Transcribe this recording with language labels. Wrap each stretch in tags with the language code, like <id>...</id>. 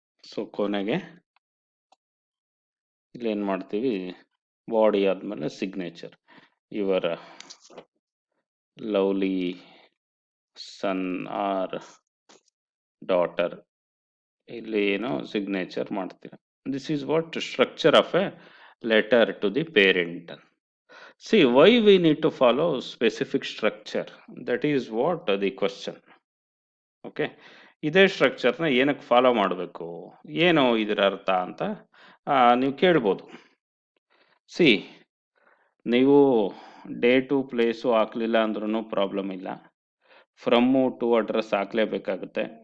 <kn>So ಕೊನೆಗೆ ಇಲ್ಲಿ ಏನು ಮಾಡ್ತೀವಿ, ಬಾಡಿ ಆದಮೇಲೆ signature,</kn> <en>your lovely son or daughter,</en> <kn>ಇಲ್ಲಿ ಏನೋ ಸಿಗ್ನೇಚರ್ ಮಾಡ್ತೀರ.</kn> <en>This is what structure of a letter to the parent. See, why we need to follow specific structure? That is what the question.</en> <kn>Okay, ಇದೇ ಸ್ಟ್ರಕ್ಚರ್ನ ಏನಕ್ಕೆ follow ಮಾಡಬೇಕು, ಏನು ಇದರ ಅರ್ಥ ಅಂತ ನೀವು ಕೇಳ್ಬೋದು. ಸಿ, ನೀವು ಡೇಟು ಪ್ಲೇಸು ಹಾಕ್ಲಿಲ್ಲ ಅಂದ್ರೂ ಪ್ರಾಬ್ಲಮ್ ಇಲ್ಲ, ಫ್ರಮ್ಮು ಟು ಅಡ್ರೆಸ್ ಹಾಕ್ಲೇಬೇಕಾಗುತ್ತೆ.</kn>